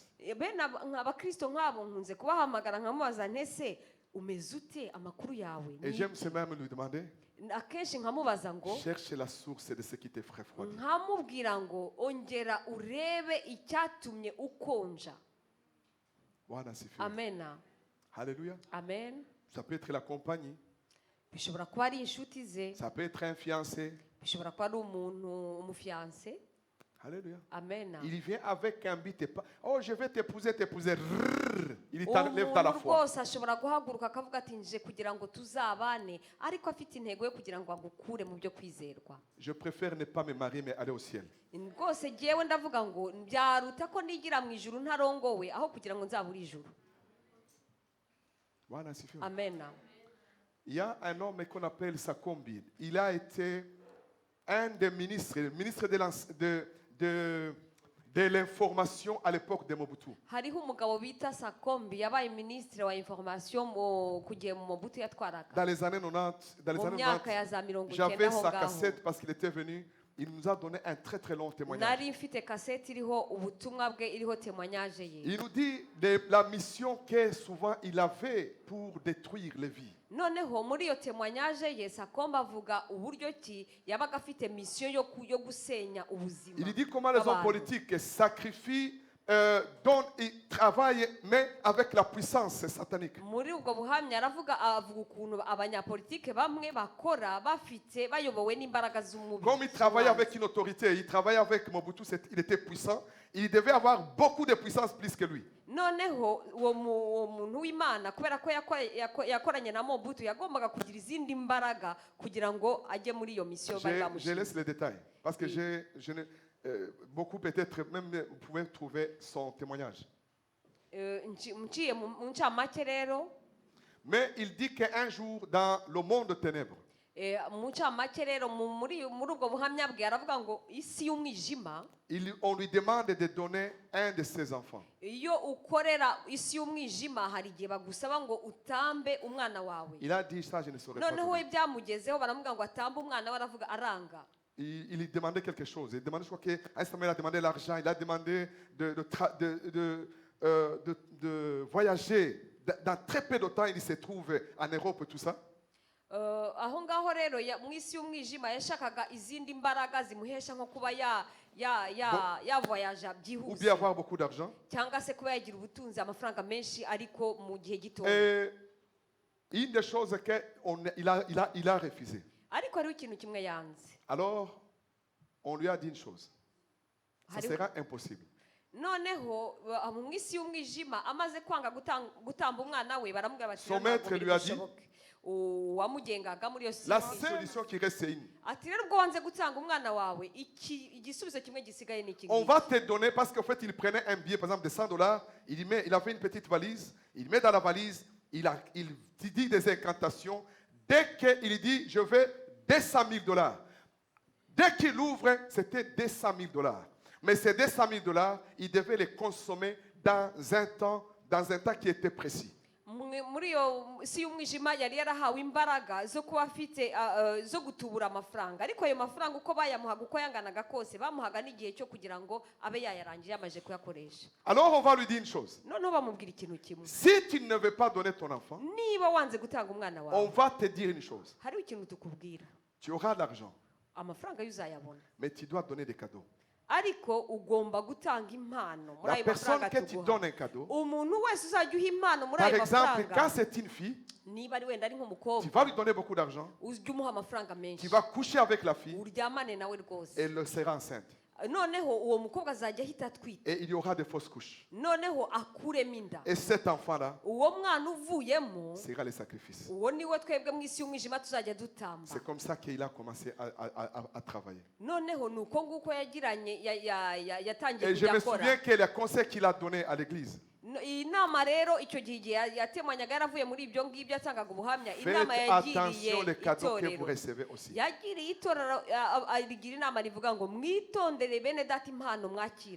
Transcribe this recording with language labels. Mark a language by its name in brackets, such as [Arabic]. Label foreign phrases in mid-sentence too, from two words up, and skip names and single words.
[Kinyarwanda] bene abakristo nk'abo nkunze kubahamagara nkamubaza ntese umeze ute amakuru yawe [French] Et j'aime ce même lui demander, [Kinyarwanda] akenshi nkamubaza ngo [French] cherche la source de ce qui te ferait froid. [Kinyarwanda] nkamubwira ngo ongera urebe icyatumye ukonja. [Swahili] Bwana asifiwe. [Kinyarwanda] Amena. [French] Alléluia. [Kinyarwanda] Amen. [French] Ça peut être la compagnie, [Kinyarwanda] bishobora kuba ari inshuti ze, [French] ça peut être un fiancé. [Kinyarwanda] bishobora kuba ari umuntu umufiyanse. [French] Alléluia. [Kinyarwanda] Amena. [French] Il vient avec un but et pas. Oh, je vais t'épouser, t'épouser. Rrrr. Il t'enlève dans la [Kinyarwanda] umuntu [French] foi. [Kinyarwanda] rwose ashobora guhaguruka akavuga ati nje kugira ngo tuzabane, ariko afite intego yo kugira ngo agukure mu byo kwizerwa. [French] Je préfère ne pas me marier mais aller au ciel. [Kinyarwanda] rwose jyewe ndavuga ngo byaruta ko nigira mu ijuru ntarongowe aho kugira ngo nzabure ijuru. [Swahili] Bwana asifiwe. [Kinyarwanda] Amena. [French] Il y a un homme qu'on appelle Sakombi. Il a été un des ministres, le ministre de l'information à l'époque de Mobutu. [Kinyarwanda] hariho umugabo bita Sakombi yabaye minisitiri wa information ku gihe Mobutu yatwaraga [French] Dans les années 90, [Kinyarwanda] mu myaka ya za 90 [French] j'avais [Kinyarwanda] aho [French] sa [Kinyarwanda] ngaho. [French] cassette parce qu'il était venu. Il nous a donné un très très long témoignage. [Kinyarwanda] nari mfite kaseti iriho ubutumwa bwe iriho témoignage ye. [French] Il nous dit de la mission que souvent il avait pour détruire les vies. [Kinyarwanda] noneho muri iyo témoignage ye Sakomba avuga uburyo ki yabaga afite mission yo gusenya ubuzima. [French] Il dit comment les hommes [Kinyarwanda] bw'abantu. [French] politiques sacrifient, donnent, ils travaillent, mais avec la puissance satanique. [Kinyarwanda] muri ubwo buhamya avuga ukuntu abanyapolitike bamwe bakora bafite bayobowe n'imbaraga z'umubiri. [French] Comme il travaillait avec une autorité, il travaillait avec Mobutu, il était puissant, il devait avoir beaucoup de puissance plus que lui. [Kinyarwanda] noneho uwo muntu w'Imana kubera ko yakoranye na Mobutu yagombaga kugira izindi mbaraga kugira ngo ajye muri iyo mission bari [French] Je [Kinyarwanda] bamushinze. [French] laisse les détails, parce que beaucoup peut-être même vous pouvez trouver son témoignage. [Kinyarwanda] Nciye mu ncamake rero [French] Mais il dit qu'un jour, dans le monde de ténèbres, [Kinyarwanda] mu ncamake rero muri ubwo buhamya bwe aravuga ngo isi y'umwijima, [French] on lui demande de donner un de ses enfants. [Kinyarwanda] iyo ukorera isi y'umwijima hari igihe bagusaba ngo utambe umwana wawe. [French] Il a dit ça, je ne saurais pas. [Kinyarwanda] noneho we [French] donner. [Kinyarwanda] byamugezeho baravuga ngo atambe umwana we aravuga aranga. [French] Il lui demandait quelque chose. Il demandait, je crois qu'à un moment, il a demandé l'argent, il a demandé de voyager. Dans très peu de temps, il se trouve en Europe, tout ça. [Kinyarwanda] aho ngaho rero mu isi y'umwijima yashakaga izindi mbaraga zimuhesha nko kuba yavoyaja [French] Ou [Kinyarwanda] byihuse [French] bien avoir beaucoup d'argent. [Kinyarwanda] cyangwa se kuba yagira ubutunzi amafaranga menshi ariko mu gihe gito. [French] Et une des choses qu'il a refusé. [Kinyarwanda] ariko hariho ikintu kimwe yanze. [French] Alors, on lui a dit une chose. Ça [Kinyarwanda] Hariho- [French] sera impossible. [Kinyarwanda] noneho mu isi y'umwijima amaze kwanga gutamba umwana we baramubwira bati [French] Son maître lui a dit, [Kinyarwanda] uwamugengaga muri iyo [French] la [Kinyarwanda] si [French] seule solution qui reste, c'est une. [Kinyarwanda] ati rero ubwo wanze gutanga umwana wawe igisubizo kimwe gisigaye ni iki [French] On [Kinyarwanda] ngiki. [French] va te donner, parce qu'en fait, il prenait un billet, par exemple, de $100, il avait une petite valise, il met dans la valise, il dit des incantations. Dès qu'il dit, je veux $200 000, dès qu'il ouvre, c'était $200 000. Mais ces $200 000, il devait les consommer dans un temps qui était précis. [Kinyarwanda] muri iyo si y'umwijima yari yarahawe imbaraga zo kuba afite zo gutubura amafaranga, ariko ayo mafaranga uko bayamuhaga uko yanganaga kose bamuhaga n'igihe cyo kugira ngo abe yayarangiye yamaze kuyakoresha. [French] Alors on va lui dire une chose. [Kinyarwanda] noneho bamubwira ikintu kimwe, [French] Si tu ne veux pas donner ton enfant, [Kinyarwanda] niba wanze gutanga umwana [French] on [Kinyarwanda] wawe [French] va te dire une chose. [Kinyarwanda] hariho ikintu tukubwira, [French] Tu auras l'argent, [Kinyarwanda] amafaranga yo uzayabona [French] mais tu dois donner des cadeaux. [Kinyarwanda] ariko ugomba gutanga impano muri [French] La [Kinyarwanda] ayo [French] personne [Kinyarwanda] mafaranga [French] que tu [Kinyarwanda] tuguha. [French] donnes un cadeau, [Kinyarwanda] umuntu wese uzajya uha impano muri [French] par [Kinyarwanda] ayo [French] exemple, quand [Kinyarwanda] mafaranga, [French] c'est une fille, [Kinyarwanda] niba ari wenda ari [French] tu [Kinyarwanda] nk'umukobwa [French] vas lui donner beaucoup d'argent, [Kinyarwanda] ujya umuha amafaranga [French] tu [Kinyarwanda] menshi [French] vas coucher avec la fille, [Kinyarwanda] uryamane nawe rwose, [French] et elle sera enceinte. [Kinyarwanda] noneho uwo mukobwa azajya ahita atwita, [French] Et il y aura des fausses couches. [Kinyarwanda] noneho akuremo inda, [French] Et cet enfant-là [Kinyarwanda] uwo mwana uvuyemo [French] sera le sacrifice. [Kinyarwanda] uwo niwe twebwe mu isi y'umwijima tuzajya dutamba. [French] C'est comme ça qu'il a commencé à travailler. [Kinyarwanda] noneho ni uko nguko yagiranye yatangiye [French] Et je [Kinyarwanda] kujya [French] me [Kinyarwanda] akora. [French] souviens que les conseils qu'il a donnés à l'église, [Kinyarwanda] iyi nama rero icyo gihe igihe yatemanyaga yaravuye muri ibyo ngibyo yatangaga ubuhamya inama [French] Faites [Kinyarwanda] yagiriye [French] attention les cadeaux que vous [Kinyarwanda] itorero [French] recevez aussi. [Kinyarwanda] yagiriye itorero rigira inama rivuga ngo mwitondere bene data impano mwakira